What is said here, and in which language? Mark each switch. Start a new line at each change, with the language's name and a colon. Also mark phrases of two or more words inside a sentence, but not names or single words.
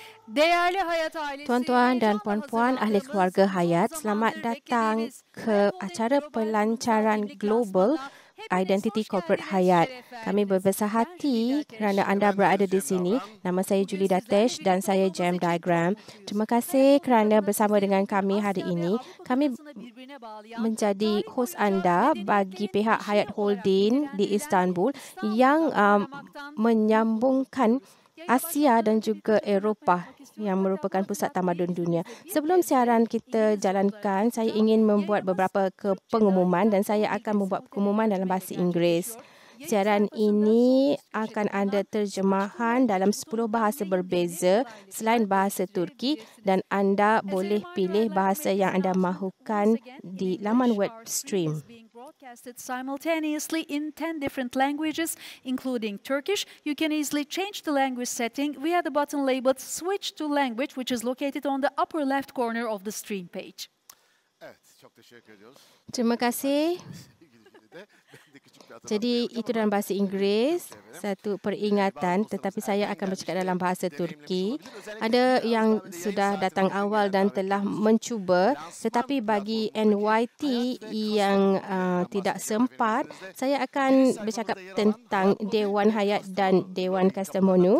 Turkish: Değerli Hayat ailesi,
Malay: Tuan-tuan dan
Turkish: heyecanla
Malay: puan-puan ahli
Turkish: hazırlandığımız
Malay: keluarga
Turkish: uzun
Malay: Hayat,
Turkish: zamandır
Malay: selamat datang
Turkish: beklediğimiz
Malay: ke
Turkish: Global
Malay: acara
Turkish: Global
Malay: pelancaran
Turkish: Kurumsal Kimlik
Malay: Global
Turkish: Lansmanı'na hepiniz
Malay: Identity
Turkish: hoş
Malay: Corporate
Turkish: geldiniz,
Malay: Hayat.
Turkish: şeref
Malay: Kami
Turkish: verdiniz.
Malay: berbesar
Turkish: Ben Julie
Malay: hati
Turkish: Dateş.
Malay: kerana anda
Turkish: Ben
Malay: berada
Turkish: Deniz
Malay: di
Turkish: Cem
Malay: sini.
Turkish: Davran.
Malay: Nama saya
Turkish: Bugün
Malay: Julie
Turkish: sizlerle
Malay: Datesh dan
Turkish: birlikte
Malay: saya
Turkish: olmamız
Malay: Jam
Turkish: için çok
Malay: Diagram.
Turkish: mutluyuz.
Malay: Terima
Turkish: Hayat
Malay: kasih
Turkish: Holding
Malay: kerana
Turkish: adına
Malay: bersama
Turkish: sizleri
Malay: dengan
Turkish: bugün
Malay: kami hari
Turkish: Asya ve
Malay: ini.
Turkish: Avrupa
Malay: Kami
Turkish: kıtasını birbirine bağlayan
Malay: menjadi
Turkish: tarih
Malay: host
Turkish: boyunca
Malay: anda bagi
Turkish: medeniyetin
Malay: pihak
Turkish: eşiği
Malay: Hayat
Turkish: olarak
Malay: Holding di
Turkish: nitelendirilen
Malay: Istanbul yang
Turkish: İstanbul'da ağırlamaktan mutluluk
Malay: menyambungkan
Turkish: duyuyoruz. Yayına
Malay: Asia
Turkish: başlamadan
Malay: dan
Turkish: önce
Malay: juga
Turkish: birkaç hatırlatma
Malay: Eropah
Turkish: yapmak istiyorum.
Malay: yang
Turkish: Hatta bu
Malay: merupakan pusat
Turkish: hatırlatmayı
Malay: tamadun dunia.
Turkish: izninizle bir
Malay: Sebelum
Turkish: kez de
Malay: siaran kita
Turkish: İngilizce olarak
Malay: jalankan, saya
Turkish: yapacağım.
Malay: ingin membuat
Turkish: Yayınımız
Malay: beberapa
Turkish: Türkçe
Malay: pengumuman
Turkish: dahil
Malay: dan saya
Turkish: Holding'in
Malay: akan membuat
Turkish: simultane
Malay: pengumuman dalam
Turkish: tercümeyle
Malay: bahasa Inggeris.
Turkish: gerçekleşiyor. Yayın
Malay: Siaran
Turkish: sayfasında sol
Malay: ini
Turkish: üst köşede
Malay: akan ada
Turkish: bulunan
English: Switch to
Malay: terjemahan dalam
Turkish: Language
Malay: 10
Turkish: butonundan
Malay: bahasa
Turkish: yayın dilini
Malay: berbeza selain
Turkish: kolaylıkla
Malay: bahasa
Turkish: değiştirebilirsiniz.
Malay: Turki dan anda boleh
English: As a reminder,
Malay: pilih
English: I'd like to
Malay: bahasa
English: make this
Malay: yang anda
English: announcement once
Malay: mahukan
English: again in
Malay: di laman
English: English.
Malay: web
English: Our stream
Malay: stream.
English: is being broadcasted simultaneously in 10 different languages, including Turkish. You can easily change the language setting via the button labeled Switch to Language, which is located on the upper left corner of the stream page.
Turkish: Evet, çok teşekkür ediyoruz.
Malay: Terima kasih.
Turkish: İngilizce'de de ben de küçük bir hatırlatma
Malay: Jadi
Turkish: yapacağım
Malay: itu
Turkish: ama
Malay: dalam bahasa Inggeris,
Turkish: Türkçe efendim.
Malay: satu peringatan, tetapi saya akan bercakap dalam bahasa Turki. Ada yang sudah datang awal dan telah mencuba, tetapi bagi NYT yang tidak sempat, saya akan bercakap tentang Dewan Hayat dan Dewan Kastamonu.